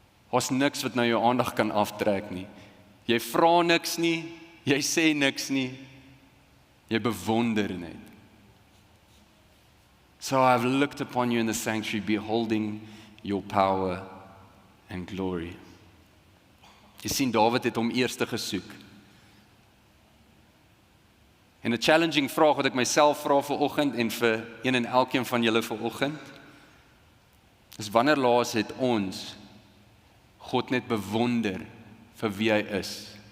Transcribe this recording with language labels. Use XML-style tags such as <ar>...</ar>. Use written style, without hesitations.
<af>Daar's niks wat nou jou aandag kan aftrek nie. Jy vra niks nie, jy sê niks nie, jy bewonder net.</af> <en>So I've looked upon you in the sanctuary, beholding your power and glory.</en> <af>Jy sien, Dawid het hom eerste gesoek. En 'n challenging vraag wat ek myself vra vanoggend en vir een en elkeen van julle vanoggend, is wanneer laas het ons God net bewonder vir wie hy is?</af>